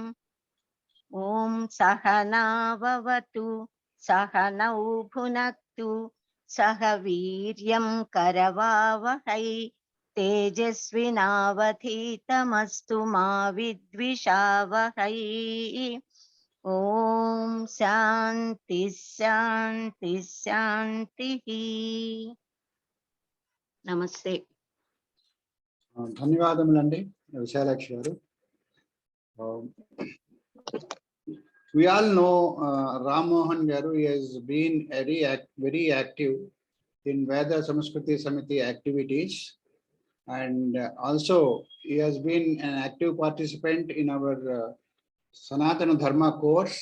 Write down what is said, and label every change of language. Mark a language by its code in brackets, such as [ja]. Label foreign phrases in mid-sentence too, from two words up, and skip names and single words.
[sa] ओम सहनाववतु सहनौ भुनक्तु सह वीर्यं करवावहै तेजस्विनावधीतमस्तु मा विद्विषावहै। ओम् शान्ति शान्ति शान्ति. Namaste. [te] ధన్యవాదములండి విశాలాక్షి గారు. [en] We all know Ram Mohan Garu. He has been very active in Veda Samskruti Samiti activities, and also he has been an active participant in our Sanatana Dharma course.